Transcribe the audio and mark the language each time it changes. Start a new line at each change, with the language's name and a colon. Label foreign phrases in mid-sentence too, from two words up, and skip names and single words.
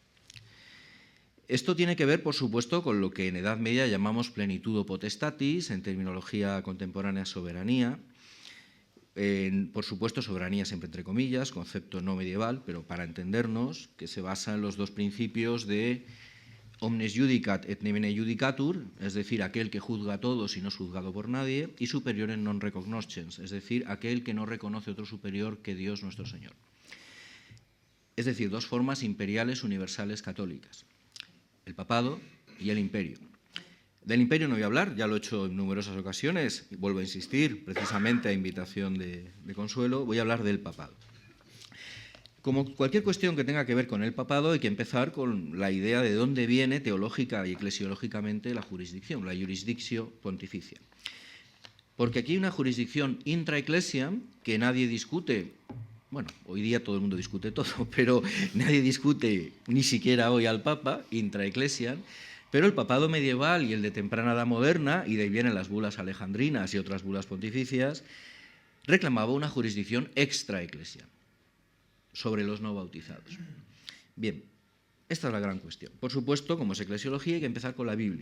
Spanish: Esto tiene que ver, por supuesto, con lo que en Edad Media llamamos plenitud o potestatis, en terminología contemporánea soberanía. Por supuesto, soberanía siempre entre comillas, concepto no medieval, pero para entendernos, que se basa en los dos principios de
Latin: omnes judicat et nemine judicatur,
Spanish: es decir, aquel que juzga a todos y no es juzgado por nadie, y superior en
Latin: non recognoscens,
Spanish: es decir, aquel que no reconoce otro superior que Dios nuestro Señor. Es decir, dos formas imperiales universales católicas, el papado y el imperio. Del imperio no voy a hablar, ya lo he hecho en numerosas ocasiones, y vuelvo a insistir, precisamente a invitación de Consuelo, voy a hablar del papado. Como cualquier cuestión que tenga que ver con el papado, hay que empezar con la idea de dónde viene teológica y eclesiológicamente la jurisdicción, la
Latin: jurisdictio pontificia.
Spanish: Porque aquí hay una jurisdicción
Latin: intra-ecclesiam
Spanish: que nadie discute. Bueno, hoy día todo el mundo discute todo, pero nadie discute ni siquiera hoy al Papa,
Latin: intra-ecclesiam.
Spanish: Pero el papado medieval y el de temprana edad moderna, y de ahí vienen las bulas alejandrinas y otras bulas pontificias, reclamaba una jurisdicción
Latin: extra-ecclesiam
Spanish: sobre los no bautizados. Bien, esta es la gran cuestión. Por supuesto, como es eclesiología, hay que empezar con la Biblia.